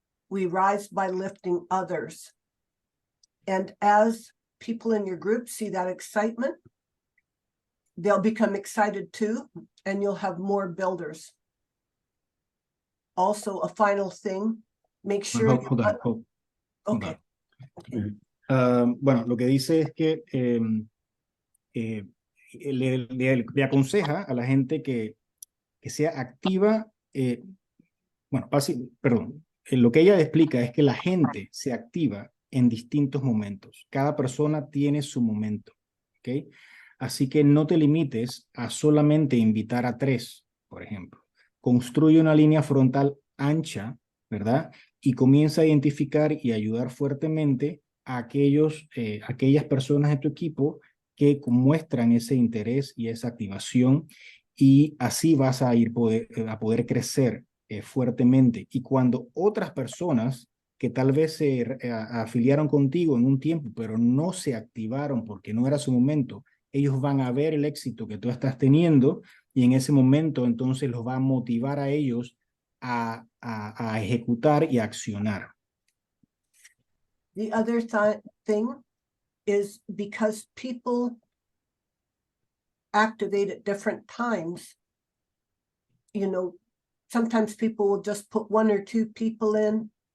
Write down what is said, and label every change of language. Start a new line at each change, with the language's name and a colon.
English: We rise by lifting others. And as people in your group see that excitement, they'll become excited too, and you'll have more builders. Also, a final thing, make sure... Hold on. Okay.
Spanish: Bueno, lo que dice es que le aconseja a la gente que sea activa. Lo que ella explica es que la gente se activa en distintos momentos. Cada persona tiene su momento, ¿ok? Así que no te limites a solamente invitar a 3, por ejemplo. Construye una línea frontal ancha, ¿verdad? Y comienza a identificar y ayudar fuertemente a aquellas personas de tu equipo que muestran ese interés y esa activación, y así vas a a poder crecer fuertemente. Y cuando otras personas que tal vez se afiliaron contigo en un tiempo, pero no se activaron porque no era su momento, ellos van a ver el éxito que tú estás teniendo, y en ese momento entonces los va a motivar a ellos a ejecutar y a accionar.
English: The other thing is because people activate at different times, you know, sometimes people will just put 1 or 2 people in.